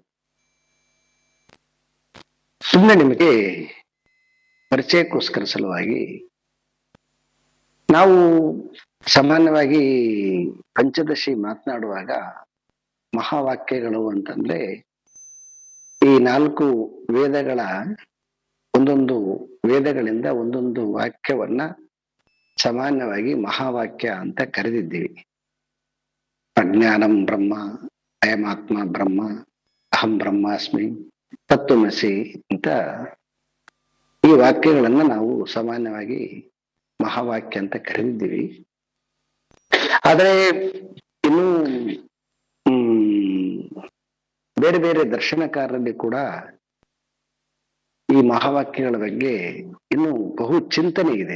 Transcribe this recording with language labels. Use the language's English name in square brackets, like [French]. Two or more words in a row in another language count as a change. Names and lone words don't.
[Kannada] ಸುಮ್ಮನೆ ನಿಮಗೆ ಪರಿಚಯಕ್ಕೋಸ್ಕರ ಸಲುವಾಗಿ ನಾವು ಸಾಮಾನ್ಯವಾಗಿ ಪಂಚದಶಿ ಮಾತನಾಡುವಾಗ ಮಹಾವಾಕ್ಯಗಳು ಅಂತಂದ್ರೆ ಈ 4 ವೇದಗಳ ಒಂದೊಂದು ವೇದಗಳಿಂದ ಒಂದೊಂದು ವಾಕ್ಯವನ್ನ ಸಾಮಾನ್ಯವಾಗಿ ಮಹಾವಾಕ್ಯ ಅಂತ ಕರೆದಿದ್ದೀವಿ. [Sanskrit] ಅಜ್ಞಾನಂ ಬ್ರಹ್ಮ, ಅಯಮಾತ್ಮ ಬ್ರಹ್ಮ, ಅಹಂ ಬ್ರಹ್ಮಾಸ್ಮಿ, [Kannada] ತತ್ವಮಸಿ ಅಂತ ಈ ವಾಕ್ಯಗಳನ್ನ ನಾವು ಸಾಮಾನ್ಯವಾಗಿ ಮಹಾವಾಕ್ಯ ಅಂತ ಕರೆದಿದ್ದೀವಿ. ಆದ್ರೆ ಇನ್ನು ಹ್ಮ್ ಬೇರೆ ಬೇರೆ ದರ್ಶನಕಾರರಲ್ಲಿ ಕೂಡ ಈ ಮಹಾವಾಕ್ಯಗಳ ಬಗ್ಗೆ ಇನ್ನು ಬಹು ಚಿಂತನೆ ಇದೆ.